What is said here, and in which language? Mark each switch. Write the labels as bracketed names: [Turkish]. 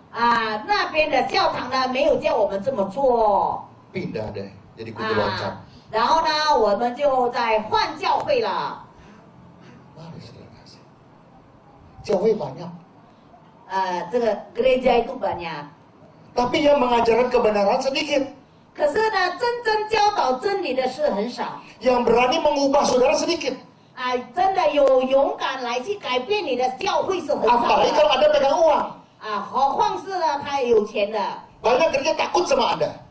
[Chinese] 那边的教堂呢，没有叫我们这么做。 [Indonesian] Pindah deh, jadi kudu loncat. [Chinese] 然后呢，我们就在换教会了。 [Indonesian] Mari saudara kasih. 教会banyak. [Chinese] 这个 [Indonesian] gereja itu banyak。 Tapi yang mengajarkan kebenaran sedikit. [Chinese] 可是呢，真正教导真理的事很少。 [Indonesian] Yang berani mengubah saudara sedikit. [Chinese] 真的有勇敢来去改变你的教会是很少 [Indonesian] Apalagi [Chinese] 的。 [Indonesian] kalau Anda pegang uang. [Chinese] 何况是呢，他有钱的。 [Indonesian] Banyak gereja takut sama Anda.